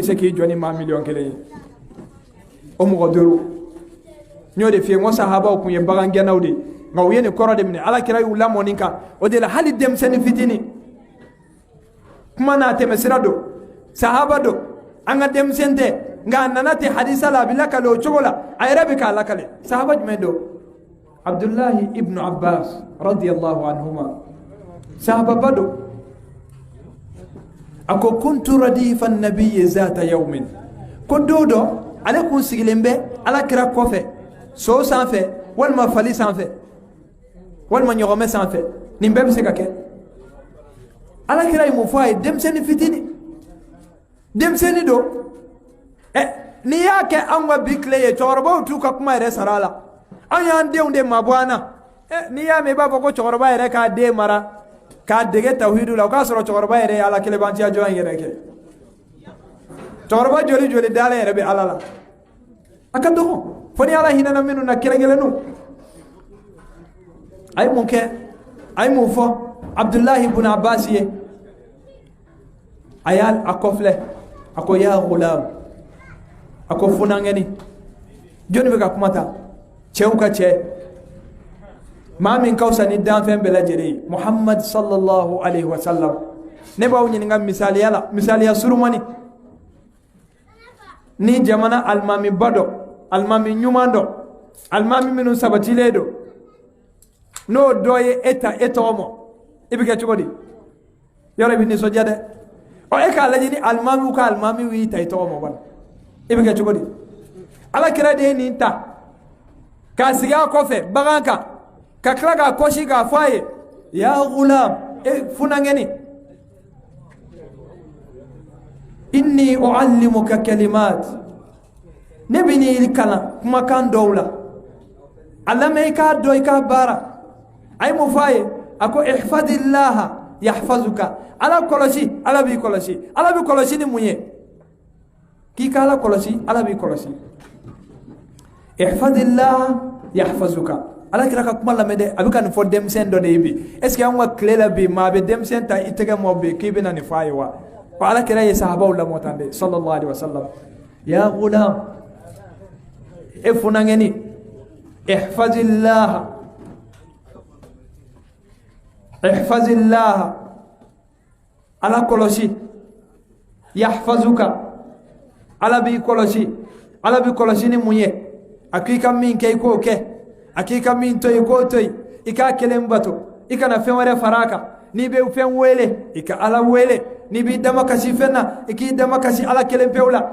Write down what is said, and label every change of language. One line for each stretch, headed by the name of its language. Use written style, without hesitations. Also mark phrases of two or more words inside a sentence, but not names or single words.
Bambara: se k'i jɔ ni maa 1,000,000 ye o mɔgɔ 5 n y'o de f'i ye n ko sahabaw tun ye bagangɛnnaw de nka u ye nin kɔrɔ de minɛ ala kira y'u lamɔ nin kan o de la hali denmisɛnnin fitinin kuma n'a tɛmɛ sira don sahaba don an ka denmisɛn tɛ nka a nana ten hadisa la a bɛ lakale o cogo la a yɛrɛ bɛ k'a lakale sahaba jumɛn don abdullahi ibnu abbas
Arabic: رضي الله عنهما
Bambara: sahaba ba don a ko
Arabic: كنت رديف النبي ذات يوم
Bambara: ko don dɔ ale kun sigilen bɛ ala kira kɔfɛ so sanfɛ walima fali sanfɛ walima ɲɔgɔmɛ sanfɛ nin bɛɛ bɛ se ka kɛ ala kira ye mun fɔ a ye denmisɛnnin fitinin denmisɛnnin don n'i y'a kɛ anw ka bi tile ye cɛkɔrɔbaw t'u ka kuma yɛrɛ sara a la anw y'an denw de mabɔ an na n'i y'a mɛn i b'a fɔ ko cɛkɔrɔba yɛrɛ k'a den mara k'a dege tawhidu la o k'a sɔrɔ cɛkɔrɔba yɛrɛ ye ala kelebanciya jɔn yɛrɛ kɛ cɛkɔrɔba joli dala yɛrɛ bɛ ala la a ka dɔgɔ fo ni ala hinɛna minnu na kɛrɛnkɛrɛnnu a ye mun kɛ a ye mun fɔ abdullahi ibn abbas ye a y'a kɔfilɛ a ko
Arabic: يا غلام
Bambara: a ko funangɛni jɔnni bɛ ka kuma ta cɛw ka cɛ maa min ka fisa ni danfɛn bɛɛ lajɛlen ye muhammad
Arabic: صلى الله عليه وسلم
Bambara: ne b'aw ɲininka misaliya la misaliya surumani ni jamana alimami ba dɔ alimami ɲuman dɔ alimami minnu sabatilen don n'o dɔ ye e ta e tɔgɔ ma i bɛ kɛ cogo di yɔrɔ i bɛ nisɔndiya dɛ e k'a lajɛ ni alimamiw ka alimamiw y'i ta i tɔgɔ ma wala i bɛ kɛ cogo di ala kira de ye nin ta k'a sigi a kɔfɛ bagan kan ka tila k'a kɔsi k'a fɔ a ye
Arabic: يا غلام
Bambara: funangɛni
Arabic: إني أعلمك كلمات
Bambara: ne bɛ n'i kalan kumakan dɔw la a lamɛn i k'a dɔn i k'a baara a ye mun fɔ a ye a ko
Arabic: احفظ الله يحفظك
Bambara: ala kɔlɔsi ala b'i kɔlɔsi ala b'i kɔlɔsi ni mun ye k'i ka ala kɔlɔsi ala b'i kɔlɔsi
Arabic: احفظ الله يحفظك
Bambara: ala kira ka kuma lamɛn dɛ a bɛ ka nin fɔ denmisɛn dɔ de ye bi
French: est ce que
Bambara: an ka tile la bi maa bɛ denmisɛn ta i tɛgɛ mɔ bi k'i bɛna nin fɔ a ye wa ala kira ye sahabaw lamɔ tan de
Arabic: صلى الله عليه وسلم يا غلام
Bambara: e funangɛni ihfazillaha ala kɔlɔsi yahfazuka ala b'i kɔlɔsi ni mun ye a ko i ka min kɛ i k'o kɛ a k'i ka min to i k'o to yen i k'a kelen bato i kana fɛn wɛrɛ fara a kan n'i bɛ fɛn wele i ka ala wele n'i b'i dama kasi fɛn na i k'i dama kasi ala kelen pewu la